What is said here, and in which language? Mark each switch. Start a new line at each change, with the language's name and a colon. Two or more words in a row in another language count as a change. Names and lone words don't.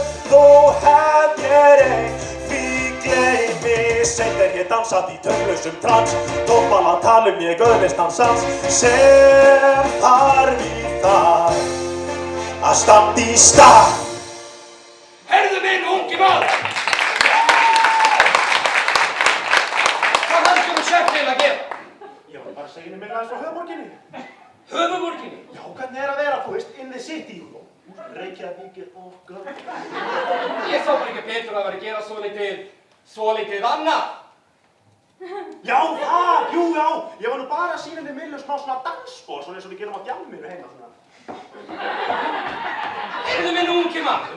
Icelandic: Þó hef ég reynt, því gleymi seint er ég dansað í taumlausum trans, tókmál að tala ég öðlist hans sans, sem þarf í það að standa í stað. Heyrðu minn, ungi maður! Hvað haldið þú sjálf til að gera? Ég var bara að segja mér aðeins frá höfuborginni. Höfuborginni? Já, hvernig er að vera, þú veist,
English: in the city,
Icelandic: Reykjavík og göð. Ég sá bara ekki betur að vera að gera svolítið annað. Já, það, jú, já. Ég var nú bara að sýna henni Millu smá svona dansspor, svona eins og við gerum á djamminu heima svona. Heyrðu minn, ungi maður!